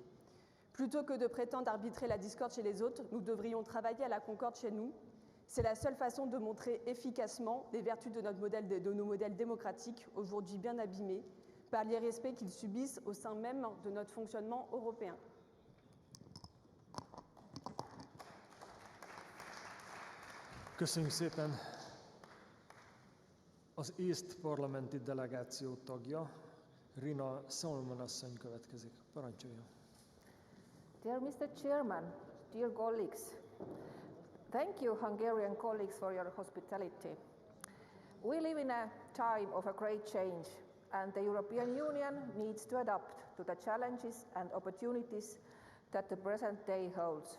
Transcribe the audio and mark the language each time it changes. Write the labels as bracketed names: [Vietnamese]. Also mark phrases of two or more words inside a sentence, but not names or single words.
[French] Plutôt que de prétendre arbitrer la discorde chez les autres, nous devrions travailler à la concorde chez nous. C'est la seule façon de montrer efficacement les vertus de nos modèles démocratiques, aujourd'hui bien abîmés, par l'irrespect qu'ils subissent au sein même de notre fonctionnement européen. [Hungarian] Köszönjük szépen! Az észt parlamenti delegáció tagja, Rina Salmon asszony következik. Parancsoljon! [English] Dear Mr. Chairman, dear colleagues, thank you, Hungarian colleagues, for your hospitality. We live in a time of a great change, and the European Union needs to adapt to the challenges and opportunities that the present day holds.